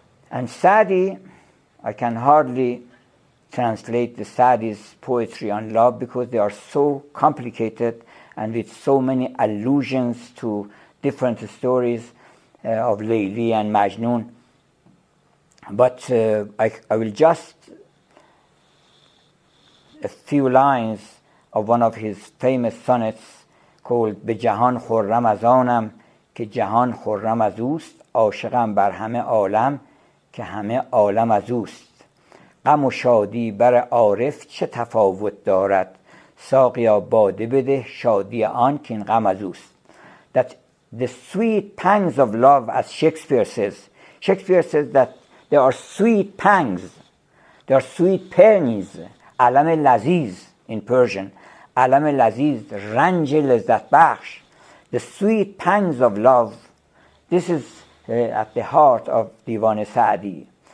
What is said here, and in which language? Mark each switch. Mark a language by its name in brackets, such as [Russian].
[English] And Saadi, I can hardly translate the Saadi's poetry on love because they are so complicated and with so many allusions to different stories of Layli and Majnun. But I will just a few lines of one of his famous sonnets called [Persian] به جهان خرم از آنم که جهان خرم از اوست عاشقم بر همه عالم که همه عالم از اوست غم و شادی بر عارف چه تفاوت دارد ساقیا باده بده شادی آن که این غم از اوست. [English] That the sweet pangs of love, as Shakespeare says that there are sweet pangs, there are sweet pains, [Persian] علم لذیذ [English] in Persian, [Persian] علم لذیذ, رنج لذت بخش. [English] The sweet pangs of love, this is at the heart of دیوان سعدی.